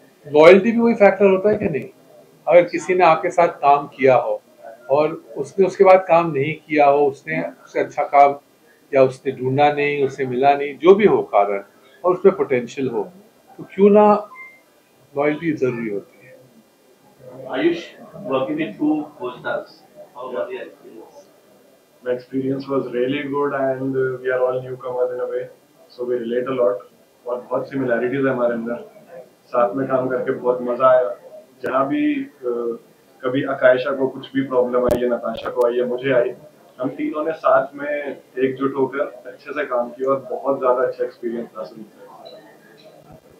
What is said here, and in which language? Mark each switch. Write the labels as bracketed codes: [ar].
[hi] Loyalty भी वही factor होता है कि नहीं? अगर किसी ने आपके साथ काम किया हो और उसने उसके बाद काम नहीं किया हो, उसने उससे अच्छा काम, या उसने ढूंढा नहीं, उससे मिला नहीं, जो भी हो कारण, और उसमें पोटेंशियल हो, तो क्यों ना लॉयल्टी जरूरी होती है। [en] Ayush working with 2 co-stars, how was your experience? My experience was really good and we are all newcomers in a way, so we relate a lot [hi] और बहुत similarities है हमारे अंदर, साथ में काम करके बहुत मजा आया। जहाँ भी कभी आकायशा को कुछ भी प्रॉब्लम आई है, नताशा को आई है, मुझे आई, हम तीनों ने साथ में एकजुट होकर अच्छे से काम किया और बहुत ज्यादा अच्छा एक्सपीरियंस था सभी का।